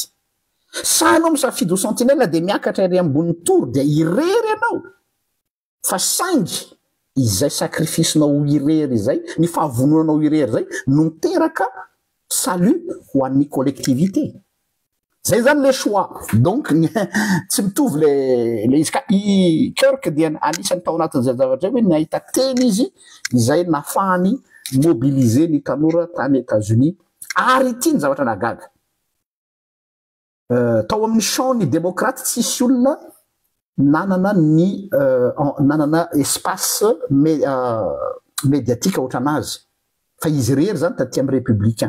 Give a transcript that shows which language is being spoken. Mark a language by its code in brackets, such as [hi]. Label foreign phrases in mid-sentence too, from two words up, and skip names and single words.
[mg] Sa anao misafidy ho sentinelle de miakatra ery ambony tour de irery anao fa saingy izay sacrifice-nao irery zay, ny fahavononanao irery zay no miteraka salut ho an'ny collectivité. Zay zany [fr] le choix. [mg] Donc tsy mitovy le izy ka i Kirk dia anisan'ny tao anatin'izay zavatra hoe nahita teny izy izay nafahany mobiliser ny tanora tany États-Unis ary ity ny zavatra nagaga. Tao amin'ny champ ny démocrate tsisy olona nanana ny nanana [fr] espace médiatique [mg] ohatranazy fa izy rery zany taty amin'ny républicain.